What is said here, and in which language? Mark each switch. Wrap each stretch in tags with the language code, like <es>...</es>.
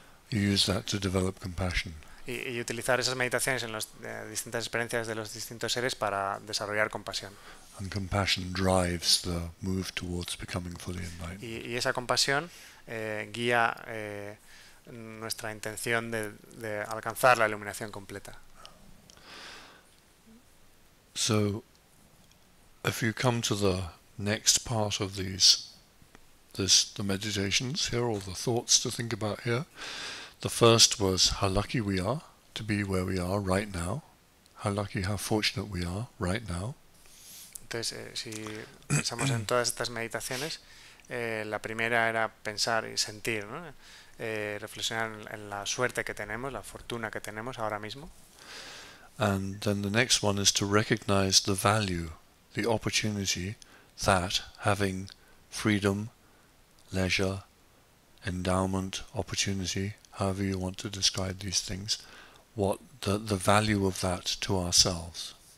<en>You use that to develop compassion.</en> <es>Y utilizar esas meditaciones en las distintas experiencias de los distintos seres para desarrollar compasión.</es> <en>And compassion drives the move towards becoming fully enlightened.</en> <es>Y esa compasión guía nuestra intención de alcanzar la iluminación completa.</es> <en>So, if you come to the next part of the meditations here, or the thoughts to think about here, the first was how lucky we are to be where we are right now. How lucky, how fortunate we are right now.</en> <es>Entonces, si pensamos en todas estas meditaciones, la primera era pensar y sentir, ¿no? Reflexionar en la suerte que tenemos, la fortuna que tenemos ahora mismo.</es> <en>And then the next one is to recognize the value, the opportunity that having freedom, leisure, endowment, opportunity, however you want to describe these things, what the value of that to ourselves.</en>